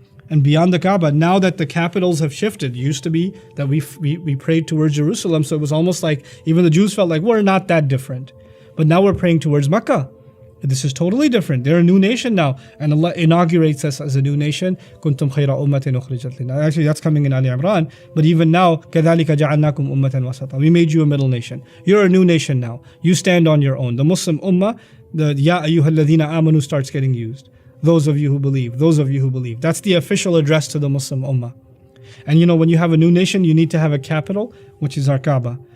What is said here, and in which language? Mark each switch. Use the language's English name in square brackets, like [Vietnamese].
[English] And beyond the Kaaba, now that the capitals have shifted, it used to be that we prayed towards Jerusalem. So it was almost like even the Jews felt like we're not that different. But now we're praying towards Makkah. This is totally different. They're a new nation now. And Allah inaugurates us as a new nation. [Arabic] كُنْتُمْ خَيْرَ أُمَّةٍ أُخْرِجَتْ لِلنَّاسِ. [English] Actually, that's coming in Ali Imran. But even now, [Arabic] كَذَلِكَ جَعَلْنَاكُمْ أُمَّةً وَسَطًا. [English] We made you a middle nation. You're a new nation now. You stand on your own. The Muslim Ummah, the [Arabic] Ya ayyuhal ladhina amanu [English] starts getting used. Those of you who believe. Those of you who believe. That's the official address to the Muslim Ummah. And when you have a new nation, you need to have a capital, which is our Kaaba.